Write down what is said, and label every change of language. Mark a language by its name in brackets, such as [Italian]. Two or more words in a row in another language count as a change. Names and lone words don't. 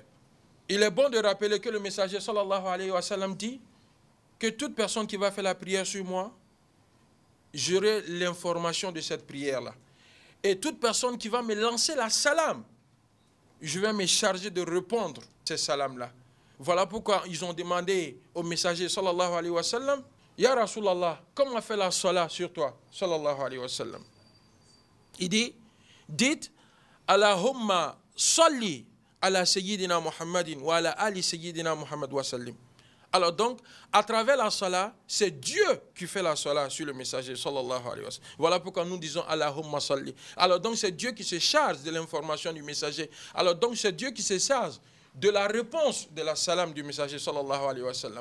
[French] Il est bon de rappeler que le messager [Arabic] صلى الله عليه وسلم [French] dit que toute personne qui va faire la prière sur moi, j'aurai l'information de cette prière-là. Et toute personne qui va me lancer la salam, je vais me charger de répondre ces salams-là. Voilà pourquoi ils ont demandé au messager [Arabic] صلى الله عليه وسلم، يا رسول الله, [French] comment fait la salat sur toi, [Arabic] صلى الله عليه وسلم. [French] Il dit, dites, [Arabic] اللهم صل على سيدنا محمد وعلى آل سيدنا محمد وسلم. [French] Alors donc, à travers la salat, c'est Dieu qui fait la salat sur le messager, [Arabic] صلى الله عليه وسلم. [French] Voilà pourquoi nous disons [Arabic] اللهم صل. [French] Alors donc, c'est Dieu qui se charge de l'information du messager. Alors donc, c'est Dieu qui se charge de la réponse de la salam du messager, [Arabic] صلى الله عليه وسلم.